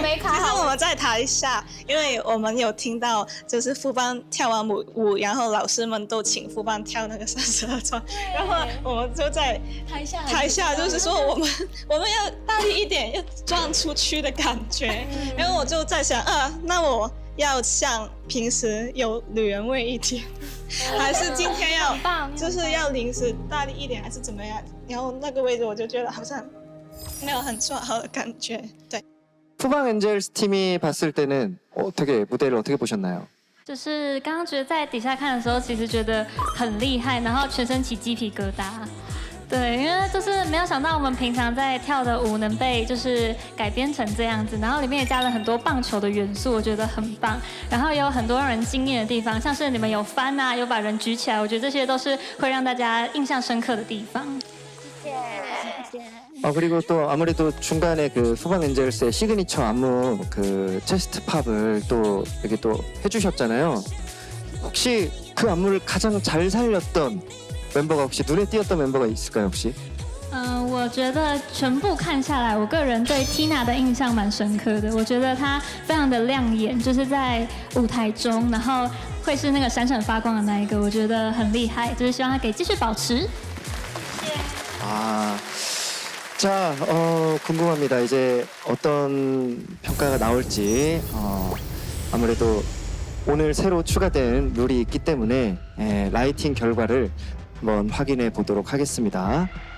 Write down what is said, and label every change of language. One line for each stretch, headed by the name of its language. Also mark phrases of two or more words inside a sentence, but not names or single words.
Chinese: 其实我们在台下，因为我们有听到就是副班跳完舞，然后老师们都请副班跳那个32转，然后我们就在台下就是说我们要大力一点，要转出去的感觉。然后我就在想那我要像平时有女人味一点，还是今天就是要临时大力一点，还是怎么样？然后那个位置我就觉得好像没有很做好的感觉，对。
Korean: 후방 엔젤스 팀이 봤을 때는 무대를 어떻게 보셨나요?
Chinese: 就是刚刚觉得在底下看的时候，其实觉得很厉害，然后全身起鸡皮疙瘩。对，因为就是没有想到我们平常在跳的舞能被就是改编成这样子，然后里面也加了很多棒球的元素，我觉得很棒。然后也有很多让人惊艳的地方，像是你们有翻啊，有把人举起来，我觉得这些都是会让大家印象深刻的地方。谢谢。
Korean: 그리고 또 아무래도 중간에 그 후방 엔젤스의 시그니처 안무 그 체스트 팝을 또 이렇게 또 해주셨잖아요. 혹시 그 안무를 가장 잘 살렸던 멤버가 혹시 눈에 띄었던 멤버가 있을까요 혹시?
Chinese: 我觉得全部看下来，我个人对 Tina 的印象蛮深刻的。我觉得她非常的亮眼，就是在舞台中，然后会是那个闪闪发光的那一个，我觉得很厉害。就是希望她可以继续保持。谢谢。
Korean: 자, 궁금합니다. 이제 어떤 평가가 나올지 아무래도 오늘 새로 추가된 룰이 있기 때문에 라이팅 결과를 한번 확인해 보도록 하겠습니다.